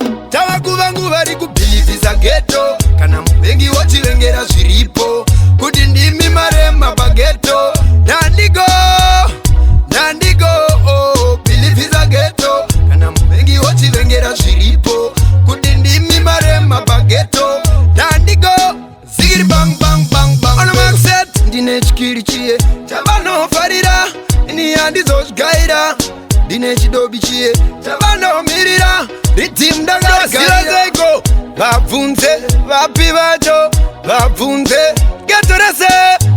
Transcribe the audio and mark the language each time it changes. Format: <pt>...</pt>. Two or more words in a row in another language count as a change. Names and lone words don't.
<sn>Tava kuva nguva vari kubhivhisa ghetto. Kana muvengi wochivengera zviripo, kuti ndimi marema paghetto. Ndandigo, ndandigo, oh, bhilivhisa ghetto. Kana muvengi wochivengera zviripo, kuti ndimi marema paghetto. Ndandigo, zigiri</sn> <en>bang, bang, bang, bang,</en> <sn>Ana bang. Maxet. Ndine chikiri chiye, chavanofarira, ini handizozvigaira. Ndine chidobi chiye, chavanomirira. Rhythm ndakagadzira. Zira zeiko? Vabvunze, vapi vacho? Vabvunze, ghetto rese.</sn>